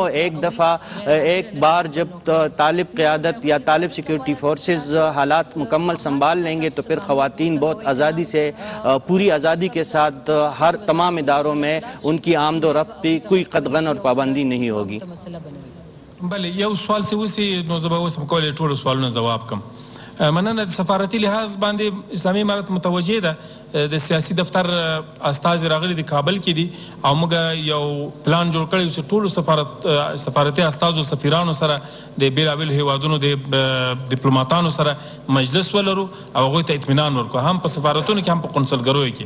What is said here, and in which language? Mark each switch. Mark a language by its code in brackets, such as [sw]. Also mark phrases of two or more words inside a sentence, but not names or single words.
[ur] ایک بار جب طالب قیادت یا طالب [en] security forces [ur] حالات مکمل سنبھال لیں گے تو پھر خواتین بہت آزادی سے، پوری آزادی کے ساتھ ہر تمام اداروں میں ان کی آمد و رفت پہ کوئی قدغن اور پابندی نہیں ہوگی. [ps] بله یو سوال چې وسی نو زه به اوس هم کولی ټولو سوالونه ځواب کړم. مننه. د سفارتي لحاظ باندې اسلامي امارت متوجه ده، د سیاسي دفتر استازي راغلي د کابل کې دي او موږ یو پلان جوړ کړی چې ټولو سفارتي استازو سفیرانو سره د بېلابېلو هیوادونو د ډیپلوماتانو سره مجلس ولرو او هغوی ته اطمینان ورکړو، هم په سفارتونو کې هم په قونسلګریو کې.